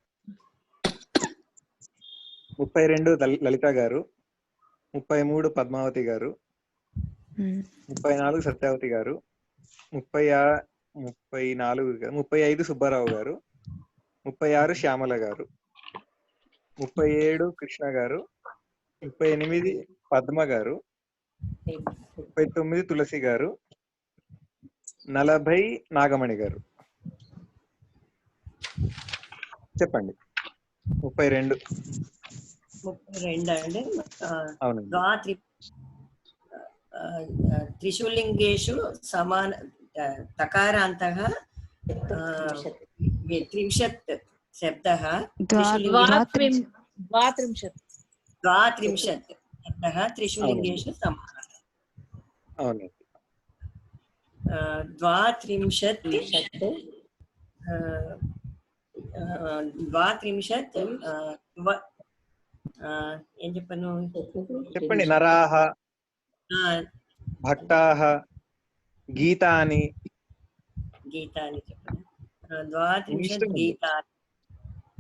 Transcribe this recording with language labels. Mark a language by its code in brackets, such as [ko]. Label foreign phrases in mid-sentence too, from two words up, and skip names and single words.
[te] 32 లలిత గారు, 33 పద్మావతి గారు, 34 సత్యావతి గారు, 35 సుబ్బారావు గారు, 36 శ్యామల గారు, 37 కృష్ణ గారు, 38 పద్మ గారు, 39 తులసి గారు, 40 నాగమణి గారు. చెప్పండి. 32 అండి. అవునండి. [sa] त्रिषु लिङ्गेषु समान तकारान्तः त्रिंशत् शब्दः. द्वात्रिंशत् शब्दः त्रिषु लिङ्गेषु समानः. [te] द्वात्रिंशत् ఏం చెప్పను చెప్పండి. [sa] నరాహ, భక్తాః, గీతాని. [te] చెప్పండి. 32 గీతాని.